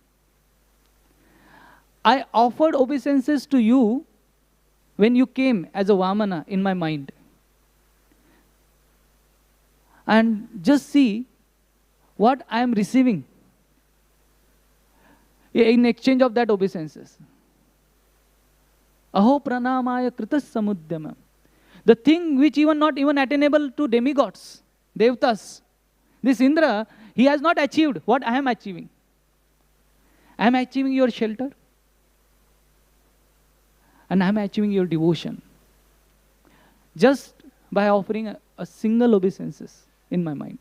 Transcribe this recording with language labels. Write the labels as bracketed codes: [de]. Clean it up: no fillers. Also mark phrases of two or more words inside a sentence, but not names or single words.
[en] I offered obeisances to you when you came as a Vamana in my mind. And just see what I am receiving in exchange of that obeisances. [sa] अहो प्रणामाय कृतस् समुद्यम. [en] The thing which even not even attainable to demigods, devtas. This Indra, he has not achieved what I am achieving. I am achieving your shelter. And I am achieving your devotion. Just by offering a single obeisances in my mind.